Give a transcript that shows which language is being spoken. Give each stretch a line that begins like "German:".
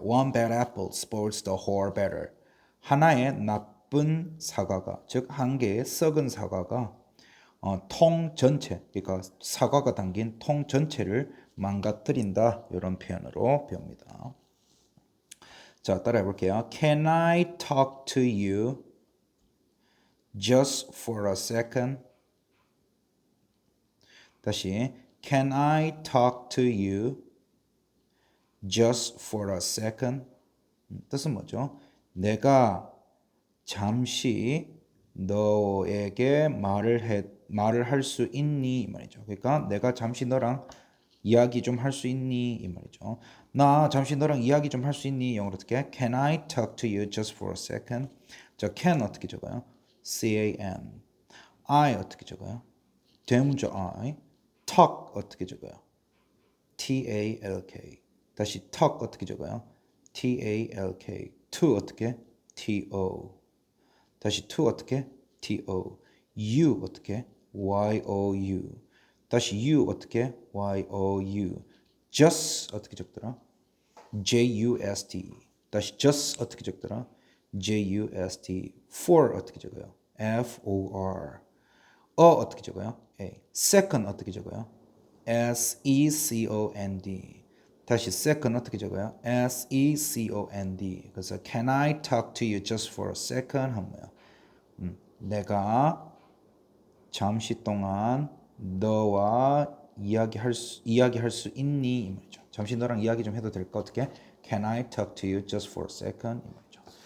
English: One bad apple spoils the whole batter.
Korean: 하나의 나쁜 사과가, 즉 한 개의 썩은 사과가 통 전체, 그러니까 사과가 담긴 통 전체를 망가뜨린다. 이런 표현으로 배웁니다. 자, 따라해 볼게요.
English: Can I talk to you just for a second?
Korean: 다시.
English: Can I talk to you just for a second?
Korean: 뜻은 뭐죠? 내가 잠시 너에게 말을 할 수 있니? 이 말이죠. 그러니까 내가 잠시 너랑 이야기 좀 할 수 있니? 이 말이죠. 나 잠시 너랑 이야기 좀 할 수 있니? 영어로 어떻게?
English: Can I talk to you just for a second?
Korean: 자, can 어떻게 적어요? C-A-N. I 어떻게 적어요? 대문자 I. talk 어떻게 적어요?
English: T-A-L-K.
Korean: 다시 talk 어떻게 적어요?
English: T-A-L-K. to 어떻게? T-O. 다시 to 어떻게? to. you 어떻게? you. 다시 you 어떻게? you.
Korean: just 어떻게 적더라?
English: just.
Korean: 다시 just 어떻게 적더라? just. for 어떻게 적어요? for. 어떻게 적어요? a. second 어떻게 적어요?
English: second.
Korean: 다시 second 어떻게 적어요?
English: second. 그래서 can I talk to you just for a second?
Korean: 하면 뭐야? 내가 잠시 동안 너와 이야기할 수 있니? 이 말이죠. 잠시 너랑 이야기 좀 해도 될까? 어떻게?
English: Can I talk to you just for a second?
Korean: 이 말이죠.